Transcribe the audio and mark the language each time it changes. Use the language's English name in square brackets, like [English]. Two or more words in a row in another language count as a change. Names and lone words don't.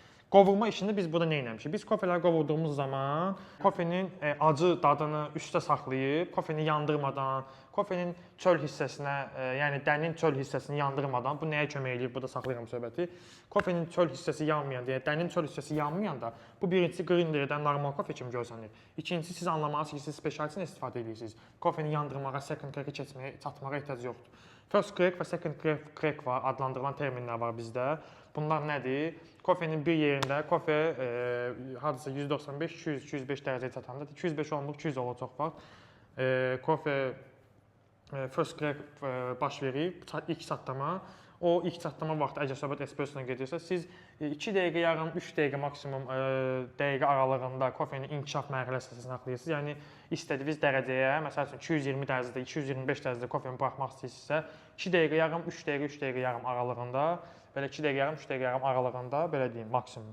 [Azerbaijani] Qovurma işində biz burada nə etmişik? Biz kofeləri qovurduğumuz zaman kofenin acı dadını üstə saxlayıb, kofeni yandırmadan, kofenin çöl hissəsinə, yəni dənin çöl hissəsini yandırmadan, bu nəyə kömək edir? Burada saxlayıram söhbəti. Kofenin çöl hissəsi yanmayanda, dənin çöl hissəsi yanmayanda, bu birincisi grinderdən normal kofe kimi görsənir. İkincisi siz anlamalısınız ki, siz specialitindən istifadə edirsiniz. Kofeni yandırmağa, [English] second crack-ə [Azerbaijani] keçməyə, çatmağa ehtiyac yoxdur. [English] First crack [Azerbaijani] və [English] second crack [Azerbaijani] var, adlandırılan terminlər var bizdə. Bunlar nədir? Kofenin bir yerində kofe hardasa 195, 200, 205 dərəcəyə çatanda 205 olmur, 200 olur çox vaxt. Kofe [English] first crack [Azerbaijani] baş verir, ilk çatlama. O ilk çatlama vaxtı əgər söhbət espressodan gedirsə, siz 2 dəqiqə yarım, 3 dəqiqə maksimum dəqiqə aralığında kofenin inkişaf mərhələsində saxlayırsınız. Yəni istədiyiniz dərəcəyə, məsəl üçün 220 dərəcədə, 225 dərəcədə kofeni buraxmaq istəyirsinizsə, 2 dəqiqə yarım, 3 dəqiqə, 3 dəqiqə yarım aralığında, belə 2 dəqiqə yarım, 3 dəqiqə yarım aralığında, belə deyim, maksimum.